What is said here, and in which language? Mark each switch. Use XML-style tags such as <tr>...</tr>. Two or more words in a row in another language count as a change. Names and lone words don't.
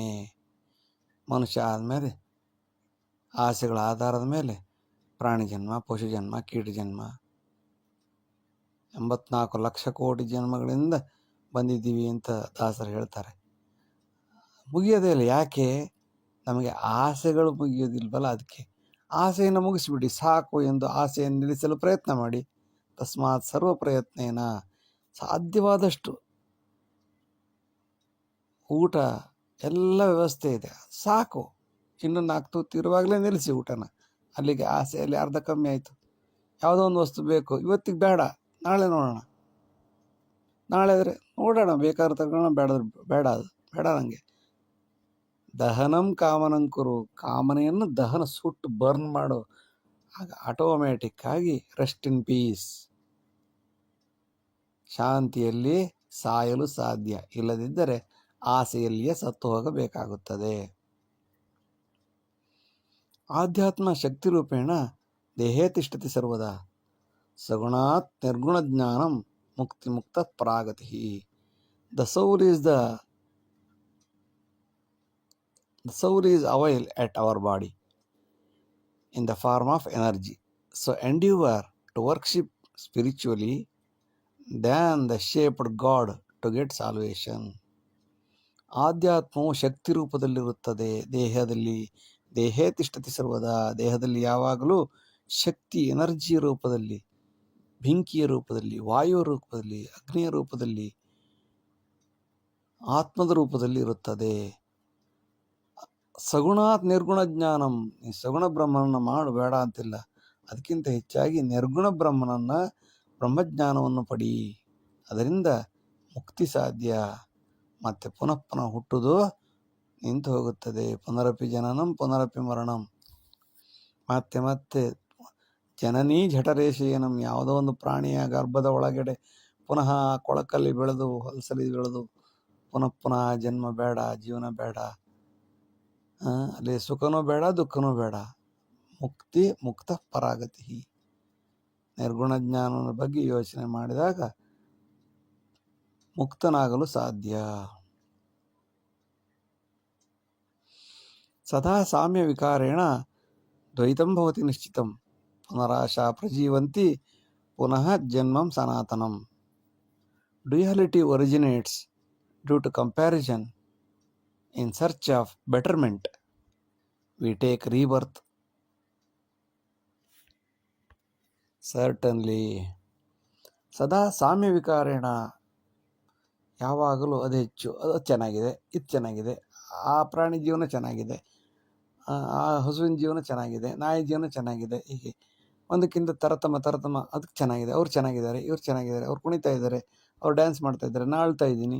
<kn>ಮನುಷ್ಯ ಆದಮೇಲೆ ಆಸೆಗಳ ಆಧಾರದ ಮೇಲೆ ಪ್ರಾಣಿ ಜನ್ಮ, ಪಶು ಜನ್ಮ, ಕೀಟ ಜನ್ಮ, 84 ಲಕ್ಷ ಕೋಟಿ ಜನ್ಮಗಳಿಂದ ಬಂದಿದ್ದೀವಿ ಅಂತ ದಾಸರು ಹೇಳ್ತಾರೆ. ಮುಗಿಯೋದೇ ಇಲ್ಲ. ಯಾಕೆ? ನಮಗೆ ಆಸೆಗಳು ಮುಗಿಯೋದಿಲ್ವಲ್ಲ, ಅದಕ್ಕೆ. ಆಸೆಯನ್ನು ಮುಗಿಸಿಬಿಡಿ ಸಾಕು ಎಂದು ಆಸೆಯನ್ನು ನಿಲ್ಲಿಸಲು ಪ್ರಯತ್ನ ಮಾಡಿ.</kn> <sa>ತಸ್ಮಾತ್ ಸರ್ವ ಪ್ರಯತ್ನೇನ.</sa> <kn>ಸಾಧ್ಯವಾದಷ್ಟು ಊಟ ಎಲ್ಲ ವ್ಯವಸ್ಥೆ ಇದೆ, ಸಾಕು. ಇನ್ನು 4 ತುತ್ತು ಇರುವಾಗಲೇ ನಿಲ್ಲಿಸಿ ಊಟನ. ಅಲ್ಲಿಗೆ ಆಸೆಯಲ್ಲಿ ಅರ್ಧ ಕಮ್ಮಿ ಆಯಿತು. ಯಾವುದೋ ಒಂದು ವಸ್ತು ಬೇಕು, ಇವತ್ತಿಗೆ ಬೇಡ, ನಾಳೆ ನೋಡೋಣ. ನಾಳೆ ಆದರೆ ನೋಡೋಣ, ಬೇಕಾದ್ರೆ ತಗೊಳ್ಳೋಣ, ಬೇಡ ಅದು ಬೇಡ ನನಗೆ.</kn> <sa>ದಹನಂ ಕಾಮನಂ ಕುರು,</sa> <kn>ಕಾಮನೆಯನ್ನು ದಹನ ಸುಟ್ಟು ಬರ್ನ್ ಮಾಡು, ಆಗ ಆಟೋಮ್ಯಾಟಿಕ್ ಆಗಿ</kn> <en>rest in peace,</en> <kn>ಶಾಂತಿಯಲ್ಲಿ ಸಾಯಲು ಸಾಧ್ಯ. ಇಲ್ಲದಿದ್ದರೆ ಆಸೆಯಲ್ಲಿಯೇ ಸತ್ತು ಹೋಗಬೇಕಾಗುತ್ತದೆ.</kn> <sa>ಆಧ್ಯಾತ್ಮ ಶಕ್ತಿ ರೂಪೇಣ ದೇಹೇ ತಿಷ್ಠತಿ ಸರ್ವದಾ, ಸಗುಣಾತ್ ನಿರ್ಗುಣ ಜ್ಞಾನಂ ಮುಕ್ತಿ ಮುಕ್ತ ಪ್ರಾಗತಿ.</sa> <en>The soul is avail at our body in the form of energy. So endeavor to worship spiritually than the shaped God to get salvation.</en> <kn>ಆಧ್ಯಾತ್ಮವು ಶಕ್ತಿ ರೂಪದಲ್ಲಿರುತ್ತದೆ ದೇಹದಲ್ಲಿ.</kn> <sa>ದೇಹೇ ತಿಷ್ಠತಿ ಸರ್ವದಾ,</sa> <kn>ದೇಹದಲ್ಲಿ ಯಾವಾಗಲೂ ಶಕ್ತಿ, ಎನರ್ಜಿಯ ರೂಪದಲ್ಲಿ, ಬೆಂಕಿಯ ರೂಪದಲ್ಲಿ, ವಾಯುವ ರೂಪದಲ್ಲಿ, ಅಗ್ನಿಯ ರೂಪದಲ್ಲಿ, ಆತ್ಮದ ರೂಪದಲ್ಲಿ ಇರುತ್ತದೆ.</kn> <sa>ಸಗುಣಾತ್ ನಿರ್ಗುಣ ಜ್ಞಾನಂ,</sa> <kn>ಈ ಸಗುಣ ಬ್ರಹ್ಮನನ್ನು ಮಾಡು ಬೇಡ ಅಂತಿಲ್ಲ, ಅದಕ್ಕಿಂತ ಹೆಚ್ಚಾಗಿ ನಿರ್ಗುಣ ಬ್ರಹ್ಮಜ್ಞಾನವನ್ನು ಪಡಿ, ಅದರಿಂದ ಮುಕ್ತಿ ಸಾಧ್ಯ. ಮತ್ತೆ ಪುನಃ ಪುನಃ ಹುಟ್ಟುವುದು ನಿಂತು ಹೋಗುತ್ತದೆ.</kn> <sa>ಪುನರಪಿ ಜನನಂ ಪುನರಪಿ ಮರಣಂ,</sa> <kn>ಮತ್ತೆ ಮತ್ತೆ</kn> <sa>ಜನನೀ ಜಠರೇಶಯನಂ,</sa> <kn>ಯಾವುದೋ ಒಂದು ಪ್ರಾಣಿಯ ಗರ್ಭದ ಒಳಗಡೆ ಪುನಃ ಕೊಳಕಲ್ಲಿ ಬೆಳೆದು ಹೊಲಸಲಿ ಬೆಳೆದು ಪುನಃ ಪುನಃ ಜನ್ಮ ಬೇಡ, ಜೀವನ ಬೇಡ, ಅಲ್ಲಿ ಸುಖನೂ ಬೇಡ, ದುಃಖನೂ ಬೇಡ.</kn> <sa>ಮುಕ್ತಿ ಮುಕ್ತ ಪರಾಗತಿ.</sa> <kn>ನಿರ್ಗುಣ ಜ್ಞಾನದ ಬಗ್ಗೆ ಯೋಚನೆ ಮಾಡಿದಾಗ ಮುಕ್ತನಾಗಲು ಸಾಧ್ಯ.</kn> <sa>ಸದಾ ಸಾಮ್ಯ ವಿಕಾರೇಣ ದ್ವೈತಂ ಭವತಿ ನಿಶ್ಚಿತಂ, ಪುನರಾಶಾ ಪ್ರಜೀವಂತಿ ಪುನಃ ಜನ್ಮಂ ಸನಾತನಂ.</sa> <en>duality originates due to comparison. In search of betterment, we take rebirth. Certainly.</en> <sa>ಸದಾ ಸಾಮ್ಯ ವಿಕಾರೇಣ,</sa> <kn>ಯಾವಾಗಲೂ ಅದು ಹೆಚ್ಚು, ಅದು ಚೆನ್ನಾಗಿದೆ, ಇದು ಚೆನ್ನಾಗಿದೆ, ಆ ಪ್ರಾಣಿ ಜೀವನ ಚೆನ್ನಾಗಿದೆ, ಆ ಹಸುವಿನ ಜೀವನ ಚೆನ್ನಾಗಿದೆ, ನಾಯಿ ಜೀವನ ಚೆನ್ನಾಗಿದೆ, ಹೀಗೆ ಒಂದಕ್ಕಿಂತ ತರತಮ ಅದಕ್ಕೆ ಚೆನ್ನಾಗಿದೆ, ಅವ್ರು ಚೆನ್ನಾಗಿದ್ದಾರೆ, ಇವ್ರು ಚೆನ್ನಾಗಿದ್ದಾರೆ, ಅವ್ರು ಕುಣಿತಾ ಇದ್ದಾರೆ, ಅವ್ರು ಡ್ಯಾನ್ಸ್ ಮಾಡ್ತಾ ಇದ್ದಾರೆ, ನಾ ಆಳ್ತಾ ಇದ್ದೀನಿ.</kn>